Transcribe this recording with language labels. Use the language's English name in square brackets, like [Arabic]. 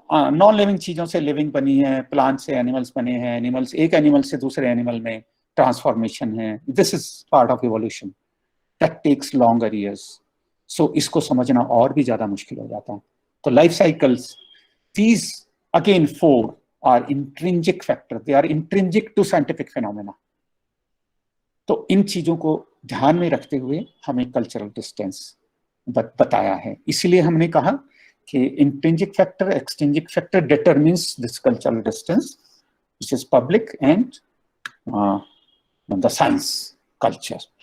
[Hindi] Non living चीजों से living बनी है, प्लांट से एनिमल्स बने हैं, एनिमल्स एक एनिमल से दूसरे एनिमल में ट्रांसफॉर्मेशन है। [English] This is part of evolution that takes longer years. [Hindi] सो इसको समझना और भी ज्यादा मुश्किल हो जाता है। तो [English] Life cycles, these again 4 are intrinsic factor, they are intrinsic to scientific phenomena। [Hindi] तो इन चीजों को ध्यान में रखते हुए हमें कल्चरल डिस्टेंस बताया है। इसलिए हमने कहा कि [English] Intrinsic factor, extrinsic factor determines this cultural distance which is public and the science culture.